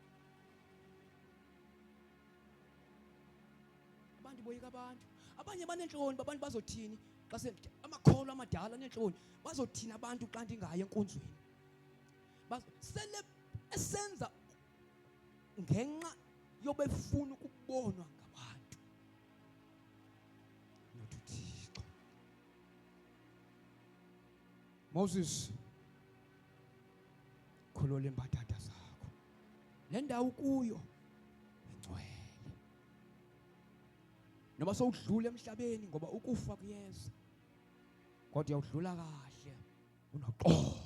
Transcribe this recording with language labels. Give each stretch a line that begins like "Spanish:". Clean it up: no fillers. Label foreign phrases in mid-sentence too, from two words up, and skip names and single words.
Xhosa: Abantu boyika abantu, abanye banenhloni, abantu bazothini xa amakholo amadala nenhloni bazothina abantu xa ndingayi enkonzweni. Sele esenza ngenxa yobefuna ukubonwa ngabantu. Nothi Thixo, Moses, khulula imbatata zakho, le ndawo kuyo ingcwele.
Zulu: Noma sowudlula emhlabeni ngoba ukufa kuyeza, kodwa uyawudlula kahle unoxolo.